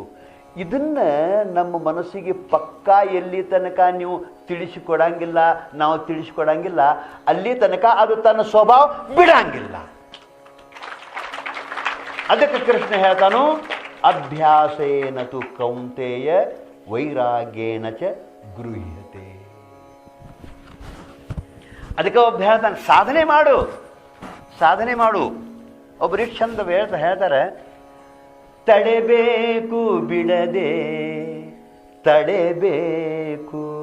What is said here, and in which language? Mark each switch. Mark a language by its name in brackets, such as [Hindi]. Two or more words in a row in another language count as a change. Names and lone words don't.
[Kannada] ಇದನ್ನ ನಮ್ಮ ಮನಸ್ಸಿಗೆ ಪಕ್ಕಾ ಎಲ್ಲಿ ತನಕ ನೀವು ತಿಳಿಸಿಕೊಡಂಗಿಲ್ಲ, ನಾವು ತಿಳಿಸಿಕೊಡಂಗಿಲ್ಲ, ಅಲ್ಲಿ ತನಕ ಅದು ತನ್ನ ಸ್ವಭಾವ ಬಿಡಂಗಿಲ್ಲ. ಅದಕ್ಕೆ ಕೃಷ್ಣ ಹೇಳ್ತಾನು, [Sanskrit] ಅಭ್ಯಾಸೇನ ತು ಕೌಂತೆಯ ವೈರಾಗ್ಯೇನ ಚ ಗೃಹ್ಯತೆ. [Kannada] ಅದಕ್ಕೆ ಒಬ್ಬ ಹೇಳ್ತಾನೆ, ಸಾಧನೆ ಮಾಡು. ಒಬ್ಬರು ಇಷ್ಟು ಚಂದ ಹೇಳ್ತಾರೆ, ತಡೆಬೇಕು ಬಿಡದೆ ತಡೆಬೇಕು,